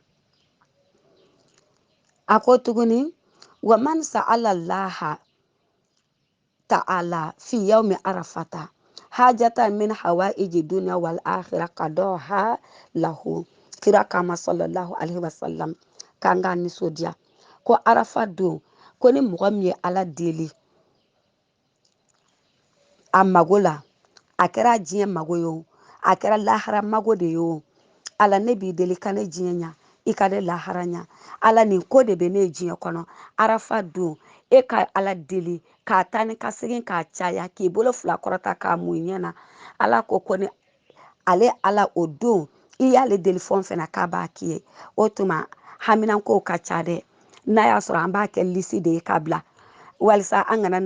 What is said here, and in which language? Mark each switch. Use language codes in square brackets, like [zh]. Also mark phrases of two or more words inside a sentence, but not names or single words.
[bm] a ko tuguni [ar] ومن سأل الله تعالى في يوم عرفة حاجة من حوائج الدنيا والآخرة قضاها له [bm] kira kama [ar] صلى الله عليه وسلم [bm] kanga nisodiya ko arafa don ko ni mɔgɔ min ye ala deli a mago la a kɛra diɲɛ mago ye o a kɛra lahara mago de ye o ala ne b'i deli ka ne diɲɛ ɲa i ka ne lahara ɲa ala nin ko de bɛ ne diɲɛ kɔnɔ arafa don e ka ala deli k'a taa ni ka segin k'a caya k'i bolo fila kɔrɔta k'a mun ɲɛ na ala ko ni ale ala o don i y'ale deli fɛn fɛn na k'a b'a k'i ye o tuma haminankow ka ca dɛ n'a y'a sɔrɔ an b'a kɛ lisi de ye k'a bila walisa an kana na